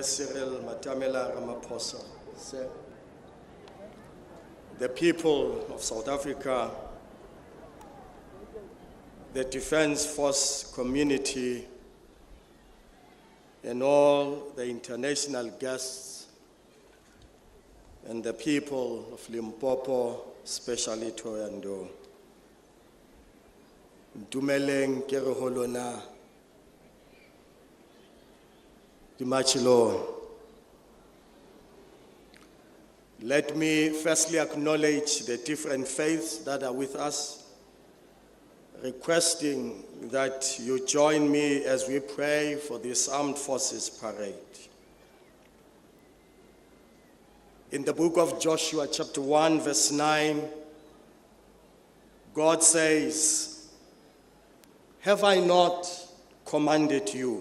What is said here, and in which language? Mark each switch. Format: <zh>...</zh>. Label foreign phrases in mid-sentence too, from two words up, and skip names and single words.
<en>Cyril Ramaphosa, sir, the people of South Africa, the Defence Force community, and all the international guests, and the people of Limpopo, especially Thohoyandou.</en> <st>Dumeleng ke re ho lona dimachilong.</st> <en>Let me firstly acknowledge the different faiths that are with us, requesting that you join me as we pray for this Armed Forces Parade. In the book of Joshua, chapter 1, verse 9, God says, "Have I not commanded you?</en>